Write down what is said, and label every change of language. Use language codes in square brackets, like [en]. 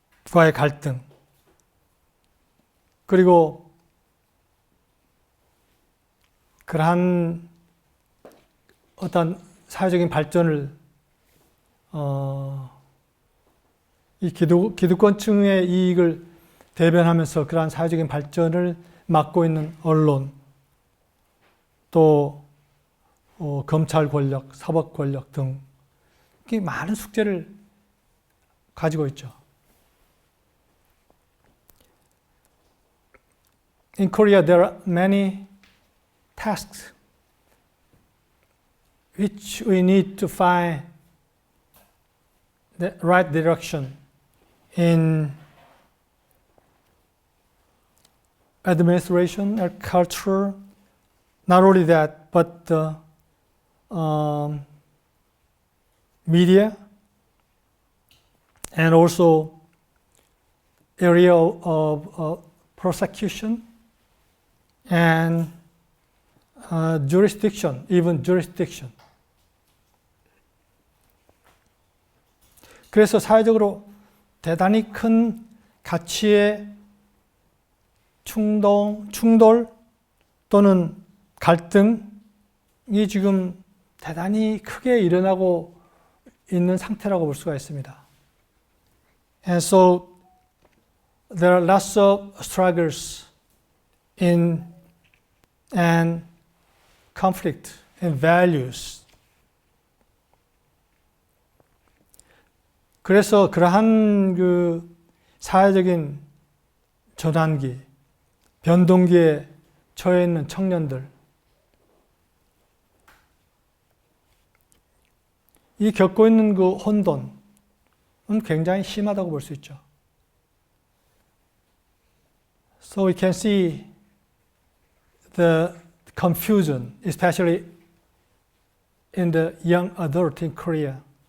[ko] 과의 갈등, 그리고 그러한 어떤 사회적인 발전을 이 기득권층의 이익을 대변하면서 그러한 사회적인 발전을 막고 있는 언론, 또 검찰 권력, 사법 권력 등 많은 숙제를 가지고 있죠. [en] In Korea, there are many tasks which we need to find the right direction in administration or culture. Not only that, but the media and also area of prosecution, and jurisdiction, even jurisdiction. [ko] 그래서 사회적으로 대단히 큰 가치의 충돌 또는 갈등이 지금 대단히 크게 일어나고 있는 상태라고 볼 수가 있습니다. [en] And so there are lots of struggles in and conflict in values. [ko] 그래서 그러한 그 사회적인 전환기, 변동기에 처해 있는 청년들, 이 겪고 있는 그 혼돈은 굉장히 심하다고 볼 수 있죠. [en] So we can see the confusion, especially in the young adult in Korea.